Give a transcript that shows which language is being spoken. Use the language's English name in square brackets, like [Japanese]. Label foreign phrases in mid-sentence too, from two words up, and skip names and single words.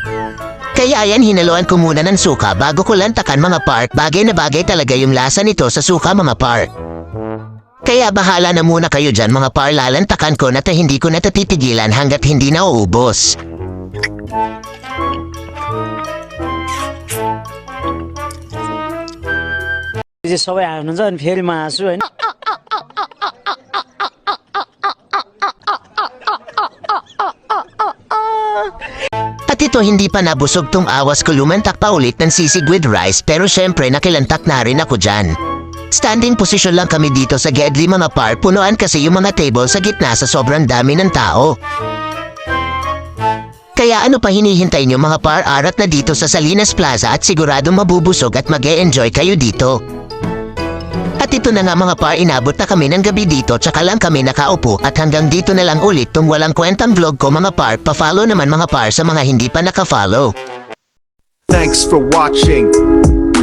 [Filipino] Kaya yan hinaluan ko muna ng suka bago ko lantakan mga par, bagay na bagay talaga yung lasa nito sa suka mga par. Kaya bahala na muna kayo dyan mga par, lalantakan ko na hindi ko natatitigilan hanggat hindi na uubos. [Nepali] सबै हाल्नुहुन्छ अनि फेरि म हाँस्छु होइन [Filipino] At ito hindi pa nabusog tong awas ko, lumantak pa ulit ng sisig [English] with rice, [Filipino] pero syempre nakilantak na rin ako dyan. Standing position lang kami dito sa Gedli mga par, punuan kasi yung mga table sa gitna sa sobrang dami ng tao. Kaya ano pa hinihintay nyo mga par, arat na dito sa Salinas Plaza at siguradong mabubusog at mag-e-enjoy kayo dito. At ito na nga mga par, inabot na kami ng gabi dito, tsaka lang kami nakaupo, at hanggang dito na lang ulit tong walang kwentang vlog ko mga par. Pa-follow naman mga par sa mga hindi pa naka-follow. [English] Thanks for watching.